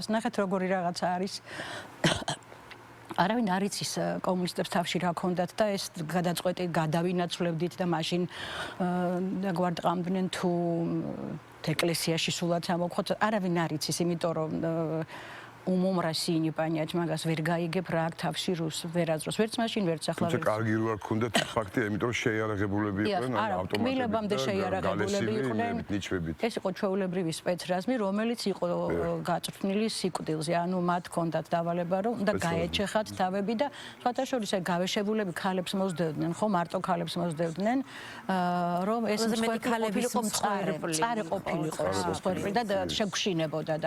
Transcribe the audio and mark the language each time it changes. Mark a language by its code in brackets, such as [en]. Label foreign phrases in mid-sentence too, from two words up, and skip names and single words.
[ka] ნახეთ როგორი რაღაცა არის. არავინ არ იცის კომუნისტებს თავში რა ქონდათ და ეს გადაწყვეტი გადავინაცვლებდით და მაშინ გვარტყამდნენ თუ ეკლესიაში სულაც ამოხოთ. არავინ არ იცის, იმიტომ რომ [ru] умомраси не понять [ka] მაგას ვერ გაიგებ რა აქ თავში რუს ვერაზროს ვერც მაშინ ვერც ახლა თუმცა კარგი რო არ ქონდეთ ფაქტია, იმიტომ რომ შეიარაღებულები იყვნენ, ავტომატები. მილაბამდე შეიარაღებულები იყვნენ. ნიჩვებით. ეს იყო ჩვეულებრივი სპეცრაზმი, რომელიც იყო გაწვრთნილი სიკვდილზე. ანუ მათ ჰქონდათ დავალება, რომ უნდა გაეჩეხათ თავები და სხვათა შორის აი გავეშებულები ქალებს მოსდევდნენ, ხო, მარტო ქალებს მოსდევდნენ, რომ ეს მსხვერპლები იყო მწარე ყოფილიყო მსხვერპლი და შეგვშინებოდა და